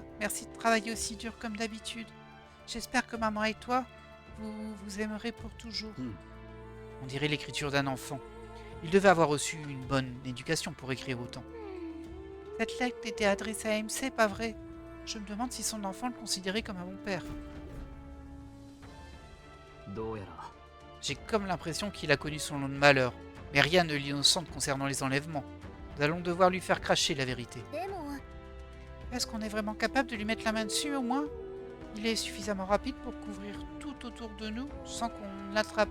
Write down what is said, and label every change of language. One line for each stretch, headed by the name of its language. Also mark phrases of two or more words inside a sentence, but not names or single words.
French: Merci de travailler aussi dur comme d'habitude. J'espère que maman et toi, vous vous aimerez pour toujours. Hmm. On dirait l'écriture d'un enfant. Il devait avoir reçu une bonne éducation pour écrire autant. Cette lettre était adressée à MC, pas vrai? Je me demande si son enfant le considérait comme un bon père.
Japanese: どうやら
French: J'ai comme l'impression qu'il a connu son lot de malheur. Mais rien ne l'innocente concernant les enlèvements. Nous allons devoir lui faire cracher la vérité.
Japanese: でも
French: Est-ce qu'on est vraiment capable de lui mettre la main dessus au moins? Il est suffisamment rapide pour couvrir tout autour de nous sans qu'on l'attrape.